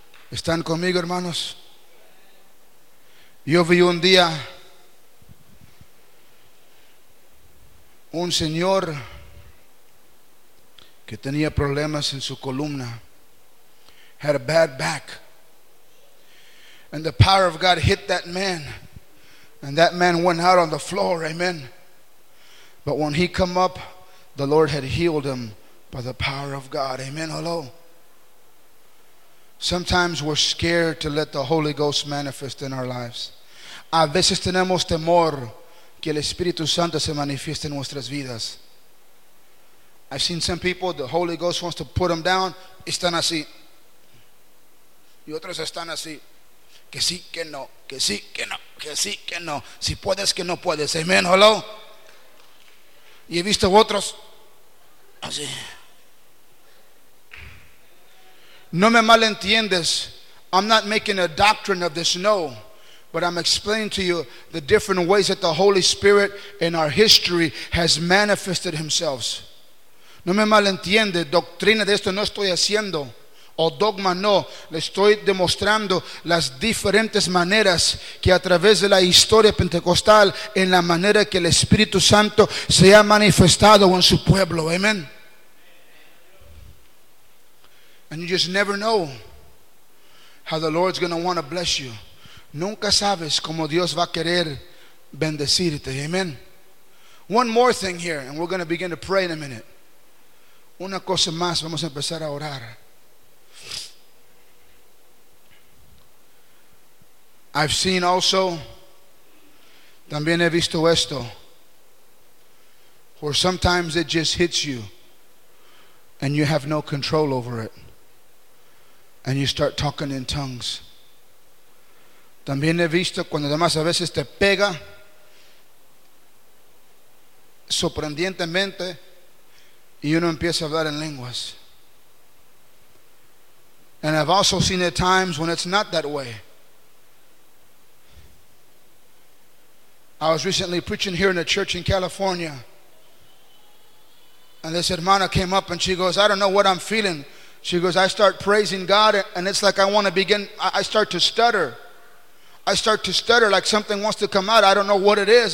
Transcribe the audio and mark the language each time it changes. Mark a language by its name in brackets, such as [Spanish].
[Spanish] ¿Están conmigo, hermanos? Yo vi un día un señor que tenía problemas en su columna. [English] Had a bad back. And the power of God hit that man. And that man went out on the floor. Amen. But when he come up, the Lord had healed him by the power of God. Amen. Hello. Sometimes we're scared to let the Holy Ghost manifest in our lives. [Spanish] A veces tenemos temor que el Espíritu Santo se manifieste en nuestras vidas. [English] I've seen some people, the Holy Ghost wants to put them down, [Spanish] están así. Y otros están así. Que sí, que no. Que sí, que no. Que sí, que no. Si puedes, que no puedes. [English] Amen. Hello. [Spanish] Y he visto otros así. No me malentiendes. [English] I'm not making a doctrine of this, no. But I'm explaining to you the different ways that the Holy Spirit in our history has manifested himself. [Spanish] No me malentiende. Doctrina de esto no estoy haciendo. O dogma no. Le estoy demostrando las diferentes maneras que a través de la historia pentecostal en la manera que el Espíritu Santo se ha manifestado en su pueblo. Amen. [English] And you just never know how the Lord's going to want to bless you. [Spanish] Nunca sabes cómo Dios va a querer bendecirte. Amen. [English] One more thing here, and we're going to begin to pray in a minute. [Spanish] Una cosa más, vamos a empezar a orar. [English] I've seen also, [Spanish] también he visto esto, [English] where sometimes it just hits you, and you have no control over it, and you start talking in tongues. [Spanish] También he visto cuando además a veces te pega sorprendentemente y uno empieza a hablar en lenguas. [English] And I've also seen at times when it's not that way. I was recently preaching here in a church in California, and this hermana came up and she goes, I don't know what I'm feeling. She goes, I start praising God and it's like I want to begin, I start to stutter like something wants to come out. I don't know what it is.